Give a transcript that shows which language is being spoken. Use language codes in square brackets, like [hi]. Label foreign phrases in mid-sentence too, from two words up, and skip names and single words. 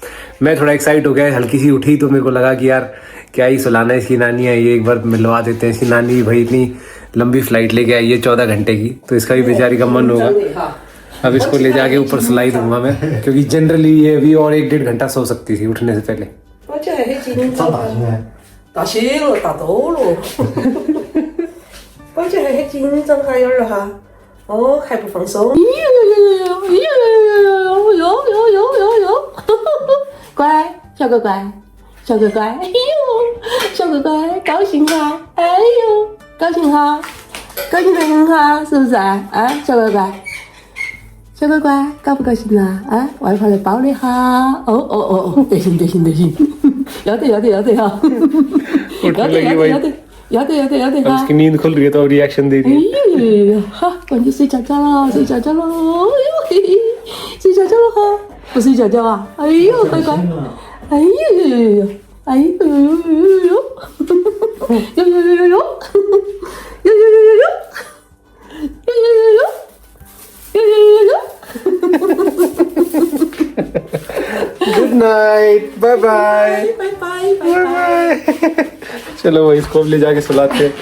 [hi] मैं थोड़ा एक्साइट हो गया, हल्की सी उठी तो मेरे को लगा कि यार क्या ही सुलाना है, इसकी नानी है ये, एक बार मिलवा देते हैं। इसकी नानी भाई इतनी लंबी फ्लाइट लेके आई है 14 घंटे की, तो इसका भी बेचारी का मन होगा। अब इसको ले जाके ऊपर सुलाई दूंगा मैं, क्योंकि जनरली ये अभी और 1-1.5 घंटा सो सकती थी उठने से पहले। [zh] 打西了，打多了。我这还紧张还有了哈，哦还不放松。乖，小乖乖，小乖乖，哎呦，小乖乖，高兴哈，哎呦，高兴哈，高兴的很哈，是不是啊？啊，小乖乖。 小乖乖，高不高兴啊？啊，外婆来抱你哈！哦，得行，要得哈！要得哈！ [hi] इसकी नींद खुल रही है तो रिएक्शन दे रही है। [zh] 哎呦，好，赶紧睡觉觉了，睡觉觉了，哎呦，睡觉觉了哈，不睡觉觉啊？哎呦，乖乖，哎呦，哎呦， [en] good night, bye bye. [hi] चलो भाई इसको ले जाके सुलाते हैं।